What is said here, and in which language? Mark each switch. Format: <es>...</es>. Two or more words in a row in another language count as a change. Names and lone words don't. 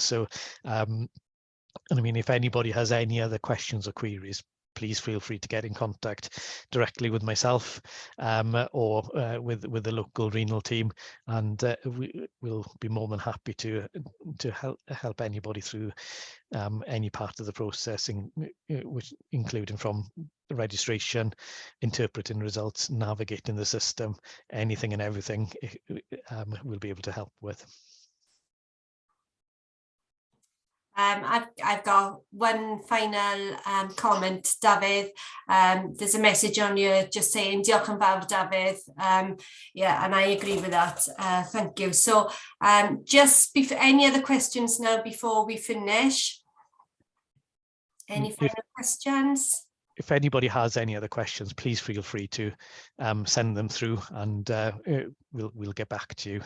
<en>So and I mean, if anybody has any other questions or queries, please feel free to get in contact directly with myself or with the local renal team, and we'll be more than happy to help anybody through any part of the process, which including from registration, interpreting results, navigating the system, anything and everything we'll be able to help with. I've got one final comment, Dafydd. There's a message on you just saying</en> <cy>diolch yn fawr,</cy> <en>Dafydd. Yeah, and I agree with that. Thank you. So just any other questions now before we finish? Any final questions? If anybody has any other questions, please feel free to send them through, and we'll get back to you.</en>